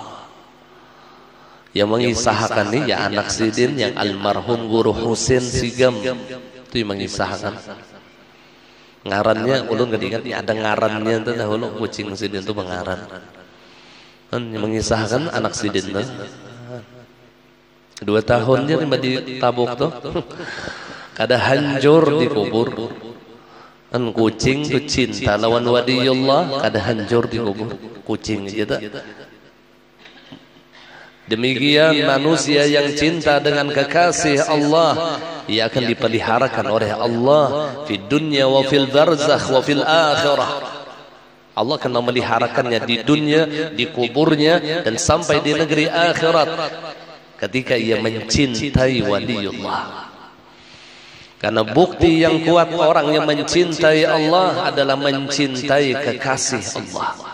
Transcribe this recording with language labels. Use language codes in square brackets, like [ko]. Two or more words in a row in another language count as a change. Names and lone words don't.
[bjn] Yang mengisahkan ni ya anak sidin yang almarhum Guru Husin Sigam itu yang mengisahkan ngarannya ulun gak diingat ada ngarannya itu dahulu kucing sidin itu mengaran yang mengisahkan anak sidin itu 2 tahun dia di tabuk tuh kada hancur dikubur kan kucing tuh cinta lawan waliullah kada hancur dikubur kucing aja tak. [id] Demikian manusia yang cinta dengan kekasih Allah, ia akan dipeliharakan oleh Allah di dunia [ar] وفي البرزخ وفي الآخرة. [id] Allah akan memeliharakannya di dunia, di kuburnya dan sampai di negeri akhirat ketika ia mencintai waliullah. Karena bukti yang kuat orang yang mencintai Allah adalah mencintai kekasih Allah.